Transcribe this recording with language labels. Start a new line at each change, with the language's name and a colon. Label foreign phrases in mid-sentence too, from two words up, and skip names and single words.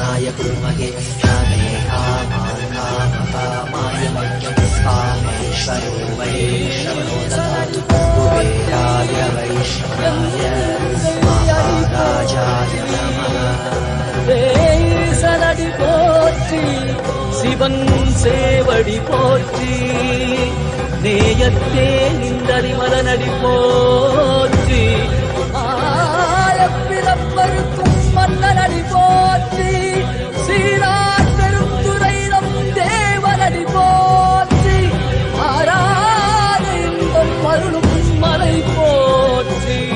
Sanskrit: कुर्महे कामे कामान् कामकामाय मह्यं कामेश्वरो वैश्रवणो ददातु कुबेराय वैष्णवाय महाराजाय नमः
Tamil: சலடி போற்றி சிவன் சேவடி போற்றி நேயத்தே நின்றறிமலனடி போற்றி ஆயப்பிறப்பருக்கும் மன்னனடி போற்றி சீரார் பெருந்துரையிடம் தேவனடி போற்றி ஆராத இன்பம் அருளும் மலை போற்றி